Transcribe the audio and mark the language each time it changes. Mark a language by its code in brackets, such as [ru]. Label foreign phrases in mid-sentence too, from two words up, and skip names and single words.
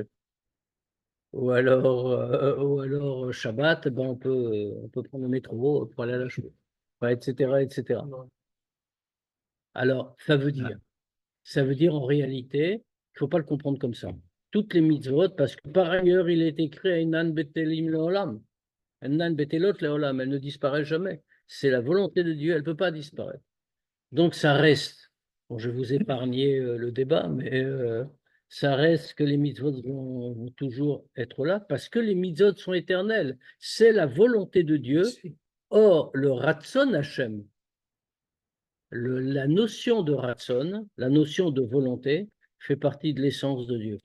[fr] Ou alors Shabbat, ben on peut prendre le métro pour aller à la chouette, etc., etc. Alors, ça veut dire en réalité, il ne faut pas le comprendre comme ça. Toutes les mitzvot, parce que par ailleurs, il est écrit [he] אינן בטלים לעולם. אינן בטלות לעולם, [fr] elle ne disparaît jamais. C'est la volonté de Dieu, elle ne peut pas disparaître. Donc ça reste, bon, je vais vous épargner le débat, mais ça reste que les mitzvot vont toujours être là, parce que les mitzvot sont éternels. C'est la volonté de Dieu. Or, le [he] רצון השם, [fr] la notion de Ratson, la notion de volonté, fait partie de l'essence de Dieu.